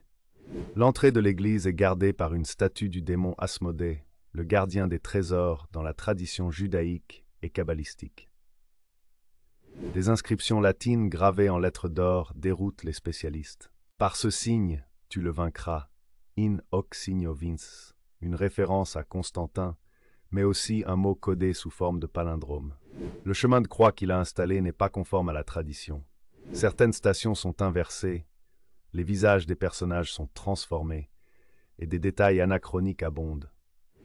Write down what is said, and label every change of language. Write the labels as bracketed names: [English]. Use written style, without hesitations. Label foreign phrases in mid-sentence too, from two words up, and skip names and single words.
[French] L'entrée de l'église est gardée par une statue du démon Asmodée, le gardien des trésors dans la tradition judaïque et kabbalistique. Des inscriptions latines gravées en lettres d'or déroutent les spécialistes. Par ce signe, tu le vaincras, [Latin] in hoc signo vinces, [French] une référence à Constantin, mais aussi un mot codé sous forme de palindrome. Le chemin de croix qu'il a installé n'est pas conforme à la tradition. Certaines stations sont inversées, les visages des personnages sont transformés, et des détails anachroniques abondent.